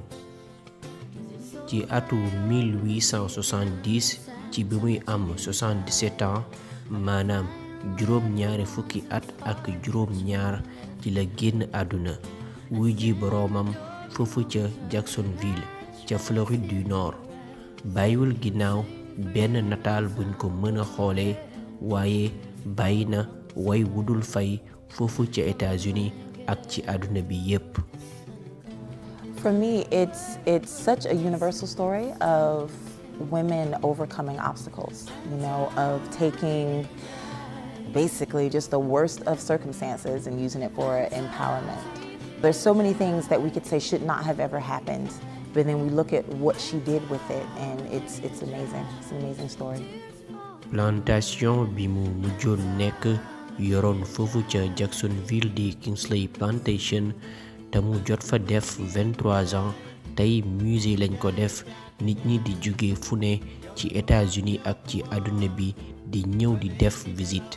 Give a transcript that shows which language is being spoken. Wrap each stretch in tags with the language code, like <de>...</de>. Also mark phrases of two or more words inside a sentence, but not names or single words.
<wo>ci atu 1870 ci bi muy am 77 ans maanaam juróom ñaari fukki at ak juróom ñaar ci la génn àdduna wuy ji boroomam foofu ca Jacksonville ca Floride du Nord bàyyiwul ginnaaw benn nataal buñ ko mën a xoolee waaye bàyyi na way wudul fay foofu ca États-Unis ak ci àdduna bi yépp.</wo> <en>For me, it's such a universal story of women overcoming obstacles, of taking basically just the worst of circumstances and using it for empowerment. There's so many things that we could say should not have ever happened, but then we look at what she did with it and it's amazing. It's an amazing story.</en> <wo>Plantation bi mu mujjoon nekk yoroon foofu ca Jacksonville di Kingsley Plantation te mu jot fa def 23 ans tey musée lañ ko def nit ñi di jóge fu ne ci États-Unis ak ci àdduna bi di ñëw di def visite.</wo>